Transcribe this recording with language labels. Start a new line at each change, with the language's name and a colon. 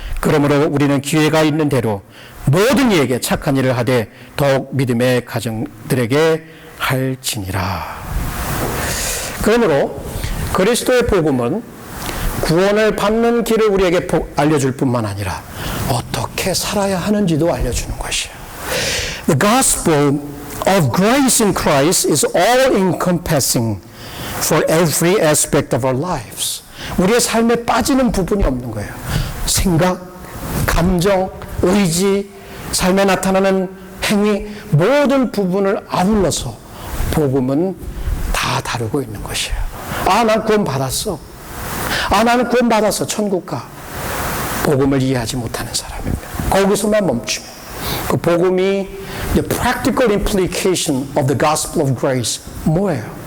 Korean: 그러므로 우리는 기회가 있는 대로 모든 이에게 착한 일을 하되 더욱 믿음의 가정들에게 할지니라. 그러므로 그리스도의 복음은 구원을 받는 길을 우리에게 알려줄 뿐만 아니라 어떻게 살아야 하는지도 알려주는 것이에요.
English: The gospel of grace in Christ is all-encompassing for every aspect of our lives.
Korean: 우리의 삶에 빠지는 부분이 없는 거예요. 생각, 감정, 의지, 삶에 나타나는 행위, 모든 부분을 아울러서 복음은 다 다루고 있는 것이에요. 아, 난 구원 받았어. 아, 나는 구원 받았어. 천국 가. 복음을 이해하지 못하는 사람입니다. 거기서만 멈추면 그 복음이
English: the practical implication of the gospel of grace
Korean: 뭐예요?